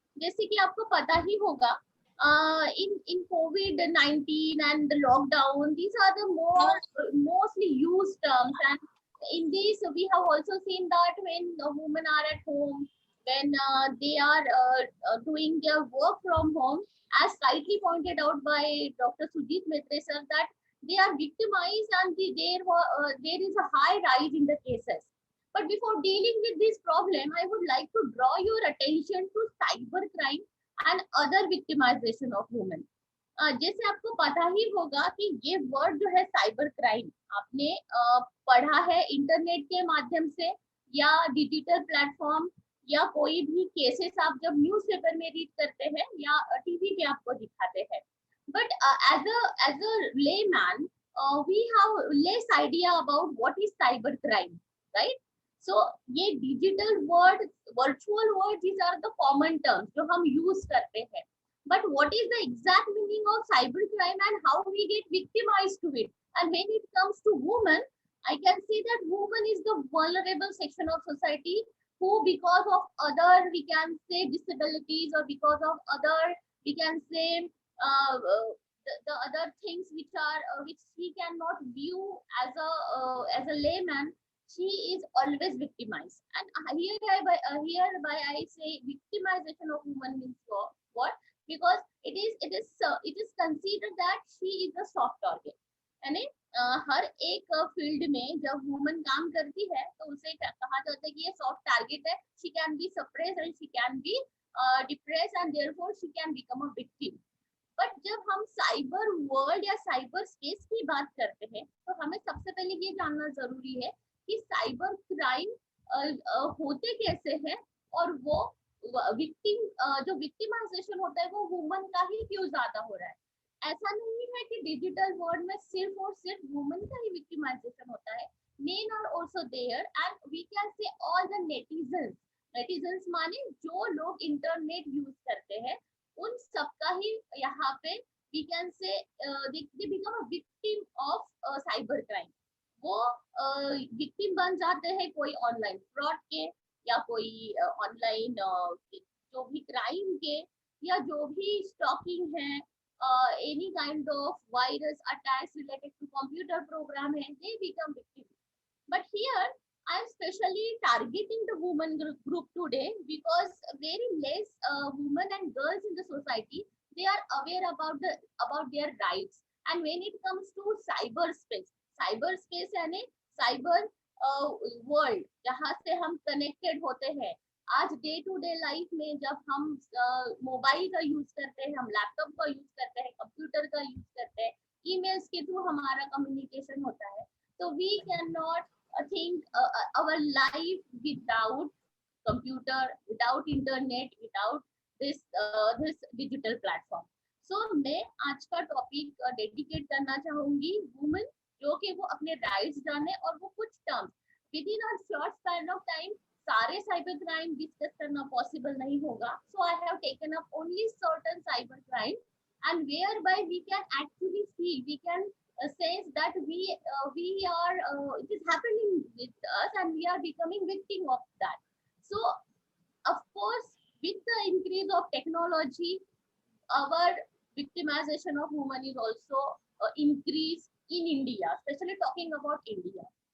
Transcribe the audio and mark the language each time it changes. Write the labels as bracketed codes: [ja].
[hi] जैसे कि आपको पता ही होगा, [en] in COVID-19 and the lockdown, these are the mostly used terms, and in this we have also seen that when women are at home, when they are doing their work from home, as rightly pointed out by Dr. Sujit Maitre sir, that they are victimized and there is a high rise in the cases. But before dealing with this problem, I would like to draw your attention to cyber crime and other victimization of women. [hi] जैसे आपको पता ही होगा कि ये word जो है cyber crime, आपने पढ़ा है इंटरनेट के माध्यम से या डिजिटल प्लेटफॉर्म या कोई भी केसेस आप जब न्यूज़पेपर में रीड करते हैं या टीवी पे आपको दिखाते हैं. [en] But as a layman, we have less idea about what is cyber crime, right? So ये digital word, virtual word, these are the common terms [hi] जो हम use करते हैं. [en] But what is the exact meaning of cyber crime and how we get victimized to it? And when it comes to women, I can see that woman is the vulnerable section of society who, because of other, we can say, disabilities, or because of other, we can say, the other things which she cannot view as a layman, she is always victimized. And hereby I say victimization of women means what? Because it is considered that she is a soft target. [hi] यानी हर एक field में जब woman काम करती है तो उसे कहा जाता है कि ये सॉफ्ट टारगेट है. [en] She can be suppressed and she can be depressed and therefore she can become a victim. [hi] But जब हम साइबर वर्ल्ड या साइबर स्पेस की बात करते हैं तो हमें सबसे पहले ये जानना जरूरी है कि साइबर क्राइम होते कैसे हैं और वो विक्टिम जो विक्टिमाइजेशन होता है वो वुमन का ही क्यों ज्यादा हो रहा है. ऐसा नहीं है कि डिजिटल वर्ल्ड में सिर्फ और सिर्फ वुमन का ही विक्टिमाइजेशन होता है. [en] men are also there and we can say all the netizens [hi] माने जो लोग इंटरनेट यूज करते हैं उन सबका ही यहाँ पे [en] We can say they become a victim of cyber crime. [hi] वो विक्टिम बन जाते हैं कोई ऑनलाइन फ्रॉड के या कोई ऑनलाइन जो भी क्राइम के या जो भी स्टॉकिंग है [en] any kind of virus attacks related to computer program hai, they become victims. But here I am specially targeting the women group today because very less women and girls in the society, they are aware about their rights. And when it comes to cyberspace [hi] यानी cyber world जहाँ से हम connected होते हैं, आज day to day life में जब हम मोबाइल का यूज करते हैं, हम लैपटॉप का यूज करते हैं, कंप्यूटर का यूज करते हैं, ईमेल्स के थ्रू हमारा कम्युनिकेशन होता है, तो [en] We can not think our life without computer, without internet, without this digital platform. [hi] So मैं आज का टॉपिक डेडिकेट करना चाहूंगी वुमेन, जो कि वो अपने राइट्स जाने और वो कुछ terms [en] within a short span of time [hi] सारे साइबर क्राइम डिस्कस करना पॉसिबल नहीं होगा. [en] So I have taken up only certain cyber crime and whereby we can actually feel, we can sense that we are it is happening with us and we are becoming victim of that. So of course with the increase of technology, our victimization of women is also increased in India, especially talking about India.